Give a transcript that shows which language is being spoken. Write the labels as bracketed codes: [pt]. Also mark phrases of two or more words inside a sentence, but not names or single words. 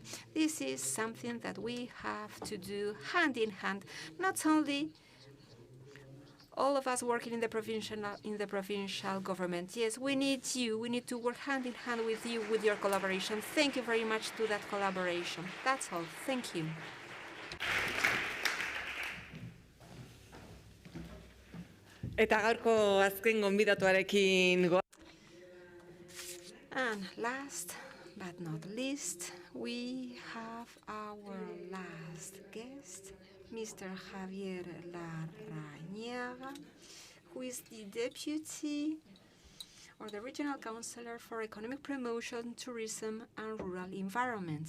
[en] This is something that we have to do hand in hand, not only all of us working in the provincial government. Yes, we need you. We need to work hand in hand with you, with your collaboration. Thank you very much to that collaboration. That's all. Thank you. [eu] Eta gaurko azken gonbidatuarekin [en] And last but not least, we have our last guest, Mr. Javier Larrañaga, who is the Deputy or the Regional Councillor for Economic Promotion, Tourism and Rural Environment.